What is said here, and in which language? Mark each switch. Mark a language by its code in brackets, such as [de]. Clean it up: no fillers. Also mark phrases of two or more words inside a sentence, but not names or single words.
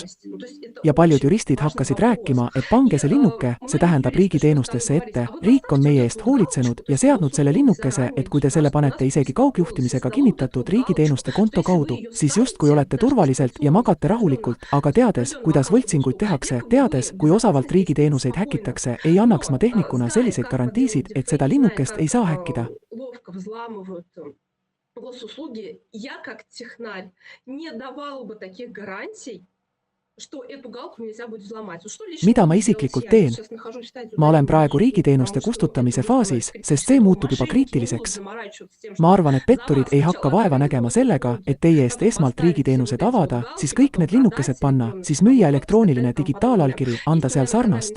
[et] Ja paljud juristid hakkasid rääkima, et pange see linnuke, see tähendab riigiteenustesse ette, riik on meie eest hoolitsenud ja seadnud selle linnukese, et kui te selle panete isegi kaugjuhtimisega kinnitatud riigiteenuste konto kaudu, siis justkui olete turvaliselt ja magate rahulikult, aga teades, kuidas võltsinguid tehakse, teades, kui osavalt riigiteenuseid häkitakse, ei annaks ma tehnikuna selliseid garantiisid, et seda linnukest ei saa häkkida. [ru] Госуслуги, я как технарь не давала бы таких гарантий, что эту галку нельзя будет взломать. [et] Mida ma isiklikult teen? Ma olen praegu riigiteenuste kustutamise faasis, sest see muutub juba kriitiliseks. Ma arvan, et petturid ei hakka vaeva nägema sellega, et teie eest esmalt riigiteenused avada, siis kõik need linnukesed panna, siis müüa elektrooniline digitaalallkiri, anda seal sarnast.